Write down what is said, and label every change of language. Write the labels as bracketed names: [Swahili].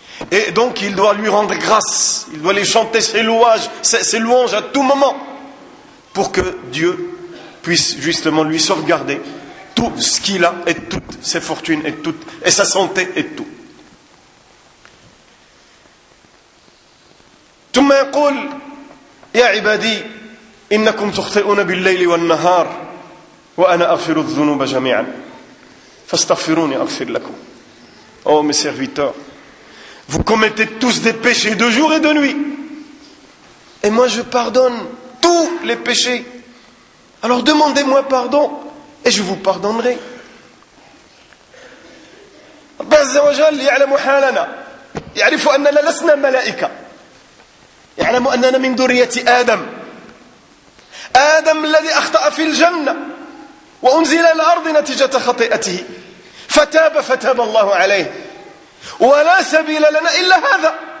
[French] Et donc il doit lui rendre grâce, il doit lui chanter ses louanges à tout moment pour que Dieu puisse justement lui sauvegarder tout ce qu'il a et toutes ses fortunes et sa santé et tout. [Arabic] ثم يقول يا عبادي إنكم تخطئون بالليل والنهار وأنا أغفر الذنوب جميعا فاستغفروني أغفر لكم. [French] Oh mes serviteurs, vous commettez tous des péchés de jour et de nuit et moi je pardonne tous les péchés. Alors demandez-moi pardon et je vous pardonnerai. [Arabic] عز وجل يعلم حالنا، يعرف أننا لسنا ملائكة، يعلم أننا من ذرية آدم، آدم الذي أخطأ في الجنة وأنزل الأرض نتيجة خطيئته، فتاب الله عليه، ولا سبيل لنا إلا هذا.